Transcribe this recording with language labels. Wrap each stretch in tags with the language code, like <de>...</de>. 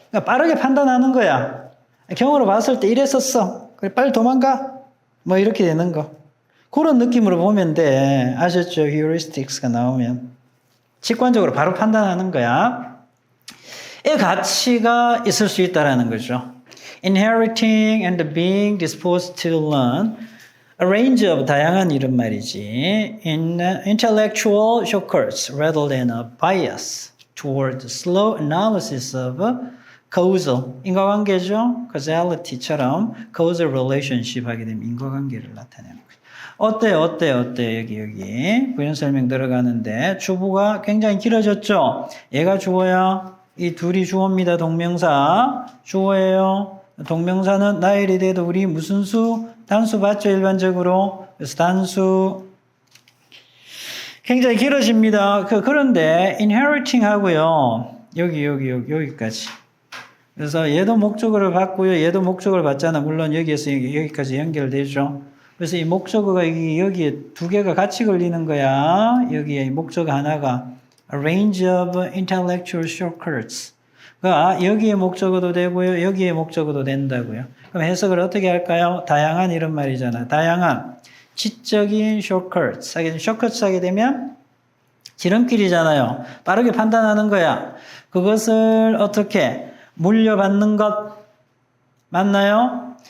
<ko>그러니까 빠르게 판단하는 거야. 경험으로 봤을 때 이랬었어. 그래, 빨리 도망가. 뭐 이렇게 되는 거. 그런 느낌으로 보면 돼. 아셨죠? heuristics가 나오면. 직관적으로 바로 판단하는 거야. 의 가치가 있을 수 있다는 거죠.</ko> <en>Inheriting and being disposed to learn a range of</en> <ko>다양한 이런 말이지.</ko> <en>In intellectual shortcuts rather than a bias toward slow analysis of causal.</en> <ko>인과관계죠. causality처럼 causal relationship 하게 되면 인과관계를 나타내는 거죠. 어때? 여기. 부연 설명 들어가는데, 주부가 굉장히 길어졌죠? 얘가 주어야. 이 둘이 주어입니다. 동명사. 주어예요. 동명사는 나일이 돼도 우리 무슨 수? 단수 봤죠? 일반적으로. 그래서 단수. 굉장히 길어집니다. 그런데, inheriting 하고요. 여기까지. 그래서 얘도 목적어를 받고요. 얘도 목적어를 받잖아. 물론 여기에서 여기까지 연결되죠. 그래서 이 목적어가 여기에 두 개가 같이 걸리는 거야. 여기에 목적어 하나가</ko> <en>a range of intellectual shortcuts.</en> <ko>여기에 목적어도 되고요. 여기에 목적어도 된다고요. 그럼 해석을 어떻게 할까요? 다양한 이런 말이잖아. 다양한 지적인 shortcuts. shortcuts 하게 되면 지름길이잖아요. 빠르게 판단하는 거야. 그것을 어떻게 물려받는 것 맞나요?</ko>